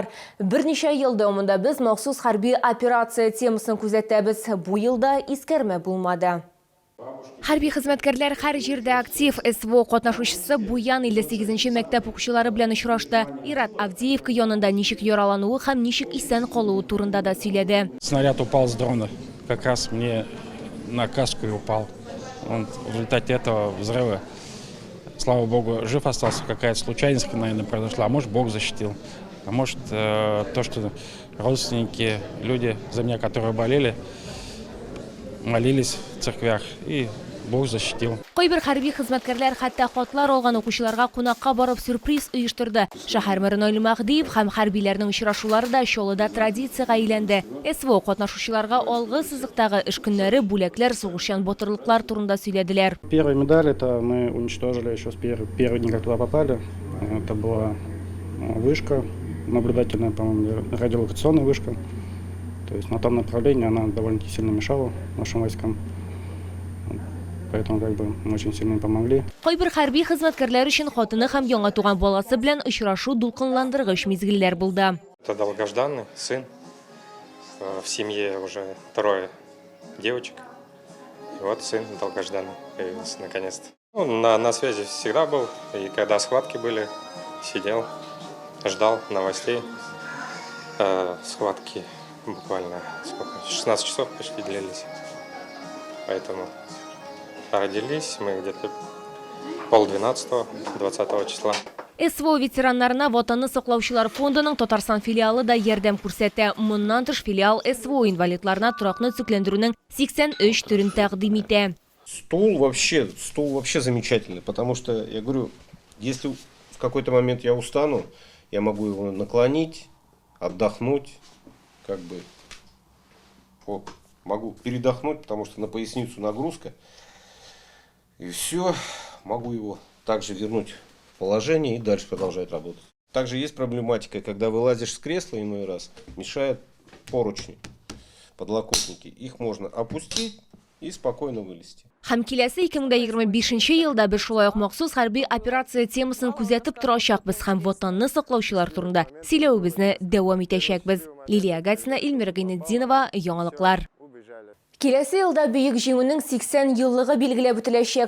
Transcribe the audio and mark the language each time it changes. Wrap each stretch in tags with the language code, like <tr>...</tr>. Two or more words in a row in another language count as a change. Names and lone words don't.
<tt>Берничә ел дәвамында без махсус хәрби операция темасын күзәтәбез. Бу елда искәрмә булмады. Хәрби хезмәткәрләр һәр җирдә актив. СВО катнашучысы Буян 58-нче мәктәп укучылары белән очрашты. Ират Авдеевка янында ничек яралануы һәм ничек исән калуы турында да сөйләде.</tt> <ru>Снаряд упал с дрона, как раз мне на каску и упал. Он в результате этого взрыва, слава богу, жив остался. Какая-то случайность, наверное, произошла. А может, Бог защитил. А может, то, что родственники, люди за меня, которые болели, молились в церквях, и Бог защитил.</ru> <tt>Кайбер хәрби хезмәткәрләр хәтта хатлар алган укучыларга кунакка барып сюрприз оештырды. Шәһәр мэры Наил Мәхдиев һәм хәрбиләрнең очрашулары да Чаллыда традициягә әйләнде. СВО катнашучыларга алгы сызыктагы эш көннәре, бүләкләр, сугышчан батырлыклар турында сөйләделәр.</tt> <ru>Первая медаль это мы уничтожили еще с первый день, как туда попали. Это была вышка наблюдательная, по-моему, радиолокационная вышка. То есть на том направлении она довольно-таки сильно мешала нашим войскам. Поэтому мы очень сильно помогли.</ru> <tt>Кайбер хәрби хезмәткәрләр өчен хатыны һәм яңа туган баласы белән очрашу дулкынландыргыч мизгелләр булды.</tt> <ru>Это долгожданный сын. В семье уже 2 девочек. И вот сын долгожданный появился наконец-то. Он на связи всегда был. И когда схватки были, сидел, ждал новостей. Схватки буквально 16 часов почти длились. Поэтому родились мы где-то 11:30, 20 числа.</ru> <tt>СВО ветераннарына Ватанны саклаучылар фондының Татарстан филиалы да ярдәм күрсәтә. Моннан тыш филиал СВО инвалидларына торакны төзекләндерүнең 83 төрен тәкъдим итә.</tt> <ru>Стул вообще замечательный, потому что, я говорю, если в какой-то момент я устану, я могу его наклонить, отдохнуть, могу передохнуть, потому что на поясницу нагрузка, и все, могу его также вернуть в положение и дальше продолжать работать. Также есть проблематика, когда вылазишь с кресла иной раз, мешают поручни, подлокотники, их можно опустить и спокойно вылезти.</ru> <tt>Һәм киләсе 2025 елда без шулай ук махсус хәрби операция темасын күзәтеп торачакбыз һәм Ватанны саклаучылар турында сөйләүебезне дәвам итәчәкбез. Лилия Гатина, Илмира Гайнетдинова, яңалыклар. Киләсе елда бөек җиңүнең 80 еллыгы билгеләп үтеләчәк.</tt>